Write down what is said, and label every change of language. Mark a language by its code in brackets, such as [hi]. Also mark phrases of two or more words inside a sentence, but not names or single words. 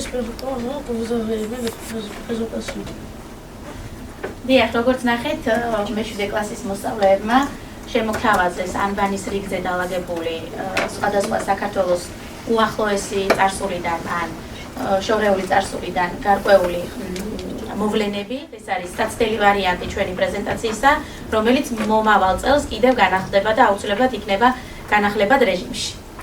[fr] Nous espérons que vous avez aimé notre présentation. [ka] დიახ, როგორც ნახეთ, მე-7 კლასის მოსწავლეებმა შემოგთავაზეს ანბანის რიგზე დალაგებული სხვადასხვა საქართველოს უახლოესი წარსულიდან ან შორეული წარსულიდან გარკვეული მოვლენები. ეს არის საცდელი ვარიანტი ჩვენი პრეზენტაციისა, რომელიც მომავალ წელს კიდევ განახლდება და აუცილებლად იქნება განახლებად რეჟიმში.